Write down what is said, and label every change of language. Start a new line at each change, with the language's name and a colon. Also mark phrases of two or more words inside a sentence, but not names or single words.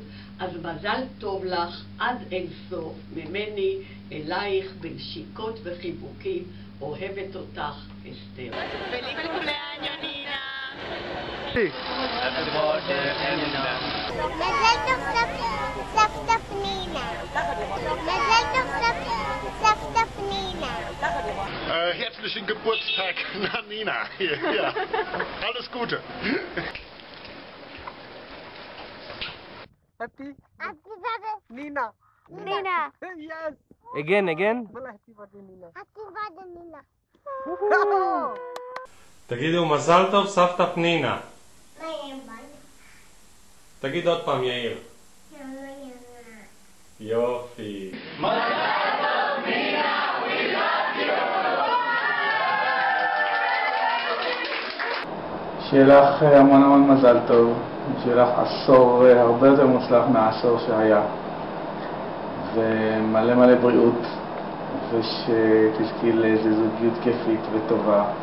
Hebrew: אז מזל טוב לך עד אין סוף, ממני אלייך בנשיקות וחיבוקים, אוהבת אותך אסתר. מזל טוב סבתא פנינה. מזל טוב סבתא פנינה.
German: Herzlichen Geburtstag, Nina. Ja, alles Gute.
English: Happy birthday, Nina. Nina. Yes. Again. Happy birthday, Nina. Happy birthday, Nina.
Hebrew: תגידו מזל טוב סבתא פנינה. מה יהיה בן? תגיד עוד פעם יאיר. יופי. שיהיה לך המון מזל טוב, שיהיה לך עשור הרבה יותר מוצלח מהעשור שהיה, ומלא בריאות, ושתזכי לאיזו זוגיות כיפית וטובה.